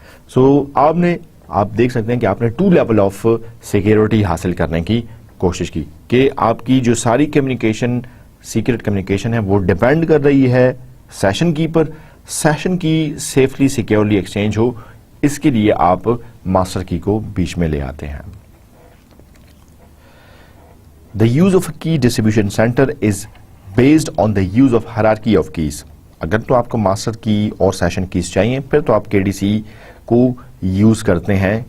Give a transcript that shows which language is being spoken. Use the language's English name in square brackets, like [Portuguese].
[Urdu] سو آپ دیکھ سکتے ہیں کہ آپ نے 2 لیول آف سیکیورٹی حاصل کرنے کی کوشش کی کہ آپ کی جو ساری کمیونیکیشن, سیکرٹ کمیونیکیشن ہے, وہ ڈیپینڈ کر رہی ہے سیشن کی پر. سیشن کی سیفلی سیکیورلی ایکسچینج ہو, اس کے لیے آپ ماسٹر کی کو بیچ میں لے آتے ہیں. [English] The use of a key distribution center is based on the use of hierarchy of keys. [Urdu] اگر تو آپ کو ماسٹر کی اور سیشن کیز چاہیے پھر تو آپ KDC کو یوز کرتے ہیں.